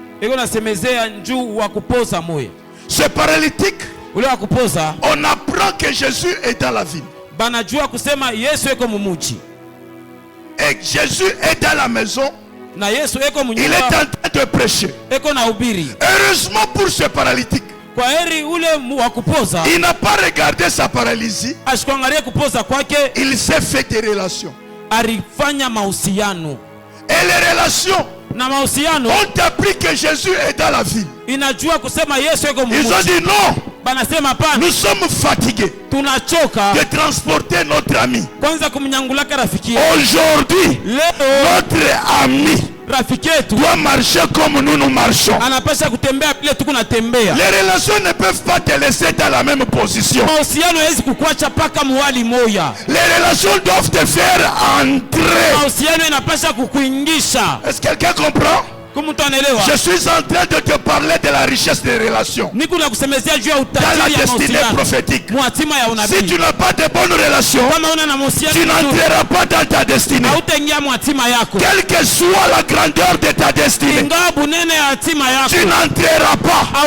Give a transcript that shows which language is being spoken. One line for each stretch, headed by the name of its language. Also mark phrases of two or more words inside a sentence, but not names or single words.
French: Ce paralytique, on apprend que Jésus est dans la ville. Et Jésus est dans la maison. Il est en train de prêcher. Heureusement pour ce paralytique,
Swahili: Kwa heri ule wa kupoza.
French: Il n'a pas regardé sa paralysie.
Swahili: Ashikuangalia kupoza kwake.
French: Il s'est fait des relations.
Swahili: Alifanya mahusiano.
French: Et les relations
Swahili: na mahusiano
French: ont appris que Jésus est dans la ville.
Swahili: Inajua kusema Yesu yuko mumuji.
French: Ils ont dit non.
Swahili: Banasema pana.
French: Nous sommes fatigués.
Swahili: Tunachoka
French: de transporter notre ami.
Swahili: Kwanza kumnyangulaka rafiki.
French: Aujourd'hui, notre ami
Swahili: rafiki yetu
French: doit marcher comme nous marchons.
Swahili: Anapasha kutembea vile tuko natembea.
French: Les relations ne peuvent pas te laisser dans la même position.
Swahili: Mahusiano haiwezi kukuacha paka muhali moya.
French: Les relations doivent te faire entrer.
Swahili: Mahusiano inapasha kukuingisha.
French: Est-ce que quelqu'un comprend? Je suis en train de te parler de la richesse des relations. Dans la destinée prophétique. Si tu n'as pas de bonnes relations, tu n'entreras pas dans ta destinée. Quelle que soit la grandeur de ta destinée, tu n'entreras pas.